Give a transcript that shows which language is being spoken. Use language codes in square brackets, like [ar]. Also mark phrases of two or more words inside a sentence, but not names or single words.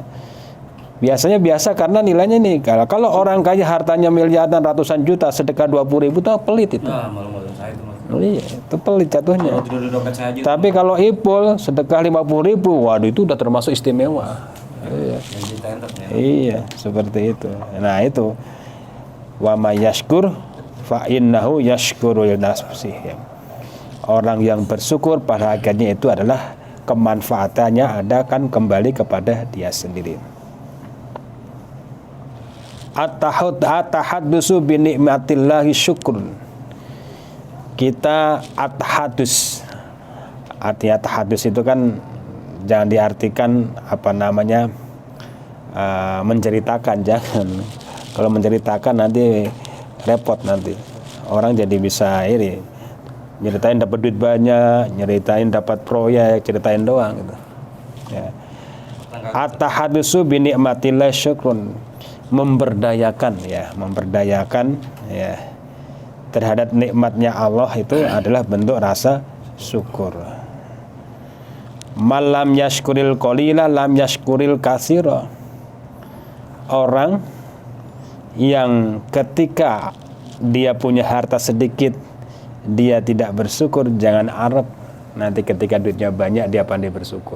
[id] Biasanya biasa karena nilainya nih kalau orang kaya hartanya miliaran ratusan juta sedekah 20.000 itu pelit itu. Iya, itu pelit jatuhnya. Tapi kalau Ipul sedekah 50.000, waduh itu udah termasuk istimewa. Iya, seperti itu. Nah itu [ar] ومن يشكر فإنه يشكر لنفسه. [id] Orang yang bersyukur pada hakikatnya itu adalah kemanfaatannya akan kembali kepada dia sendiri. [ar] التحدث بنعمة الله شكر. [id] Kita at-tahadus. Artinya tahadus itu kan jangan diartikan menceritakan, jangan. Kalau menceritakan nanti repot, nanti orang jadi bisa nyeritain dapat duit banyak, nyeritain dapat proyek, ceritain doang gitu. Ya. [ar] التحدث بنعمة الله شكر, [id] memberdayakan ya terhadap nikmatnya Allah itu adalah bentuk rasa syukur. [ar] من لم يشكر القليل لم يشكر الكثير. [id] Orang yang ketika dia punya harta sedikit dia tidak bersyukur, jangan harap nanti ketika duitnya banyak dia pandai bersyukur.